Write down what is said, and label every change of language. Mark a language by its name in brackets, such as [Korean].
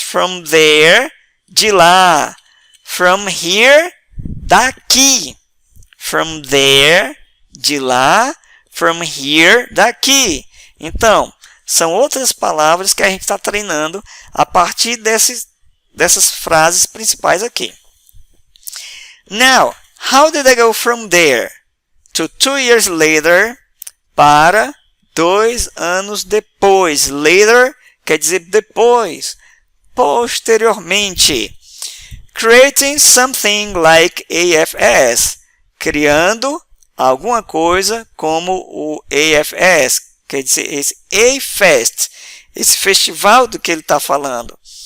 [English] From there, [Portuguese] de lá. [English] From here, [Portuguese] daqui. [English] From there, [Portuguese] de lá. [English] From here, [Portuguese] daqui. Então, são outras palavras que a gente está treinando a partir dessas frases principais aqui. [English] Now, how did I go from there to 2 years later [Portuguese] para 2 anos depois? Later quer dizer depois, posteriormente. [English] Creating something like AFS, [Portuguese] criando alguma coisa como o AFS, quer dizer, esse A-Fest, esse festival do que ele está falando.